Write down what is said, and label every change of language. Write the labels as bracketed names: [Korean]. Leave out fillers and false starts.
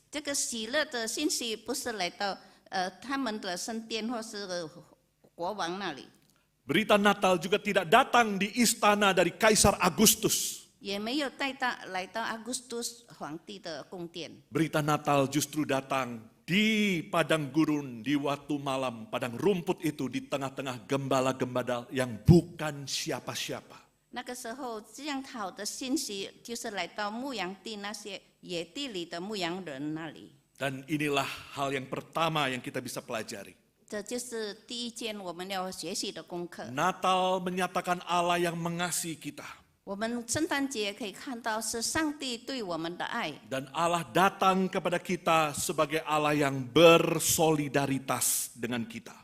[Chinese] 这个喜乐的信息不是来到他们的圣殿或是国王那里， [Indonesian] Berita Natal juga tidak datang di istana dari Kaisar Agustus. [Chinese] 也没有来到阿古斯都斯皇帝的宫殿。 [Indonesian] Berita Natal justru datang di padang gurun, di waktu malam, padang rumput itu di tengah-tengah gembala-gembala yang bukan siapa-siapa. [Chinese] 那个时候，这样好的信息就是来到牧羊地那些野地里的牧羊人那里。 [Indonesian] Dan inilah hal yang pertama yang kita bisa pelajari. [Chinese] 这就是第一件我们要学习的功课。 [Indonesian] Natal menyatakan Allah yang mengasihi kita. [Chinese] 我们圣诞节可以看到是上帝对我们的爱， [Indonesian] Dan Allah datang kepada kita sebagai Allah yang bersolidaritas dengan kita.